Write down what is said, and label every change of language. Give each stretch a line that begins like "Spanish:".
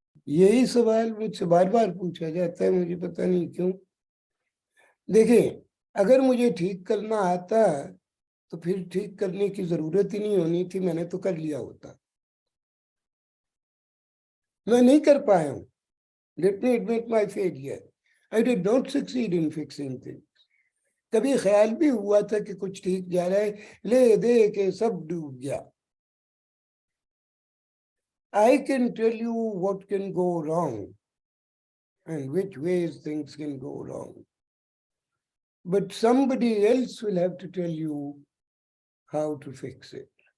Urdu: یہی سوال مجھ سے بار بار پوچھا جاتا ہے، مجھے پتہ نہیں کیوں۔ دیکھیں اگر مجھے ٹھیک کرنا آتا تو پھر ٹھیک کرنے کی ضرورت ہی نہیں ہونی تھی، میں نے تو کر لیا ہوتا۔ میں نہیں کر پایا ہوں۔
English: Let me admit my failure. I did not succeed in fixing things.
Urdu: کبھی خیال بھی ہوا تھا کہ کچھ ٹھیک جا رہا ہے، لے دے کے سب ڈوب گیا۔
English: I can tell you what can go wrong and which ways things can go wrong. But somebody else will have to tell you how to fix it.